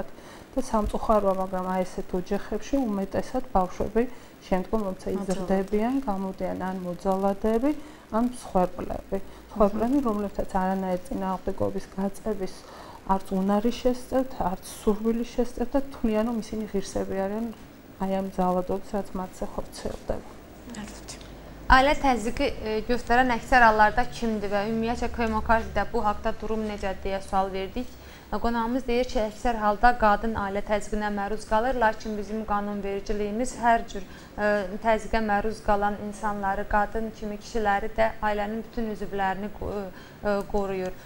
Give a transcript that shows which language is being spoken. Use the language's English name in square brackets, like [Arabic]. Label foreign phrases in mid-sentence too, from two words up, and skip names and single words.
[Georgian] და სამწუხაროა, მაგრამ აი ესეთ ოჯახებში უმეტესად ბავშვები შემდგომ როცა იზრდებიან, გამოდიან ან მოძალადეები, ან მსხვერპლები. მსხვერპლები, რომლებსაც არანაირი წინააღმდეგობის გაწევის არც უნარი შესწევთ, არც სურვილი შესწევთ და თვლიან, რომ ისინი ღირსები არიან აი ამ ძალადობის, რაც მათზე ხორციელდება. [Azerbaijani] Ailə təzyiqi göstərən əksər hallarda kimdir və ümumiyyətlə Kvemo Kartidə bu haqda durum necə deyə sual verdik. Qonağımız deyir ki, əksər halda qadın ailə təzyiqinə məruz qalır, lakin bizim qanunvericiliyimiz hər cür təzyiqə məruz qalan insanları, qadın kimi kişiləri də ailənin bütün üzvlərini qoruyur.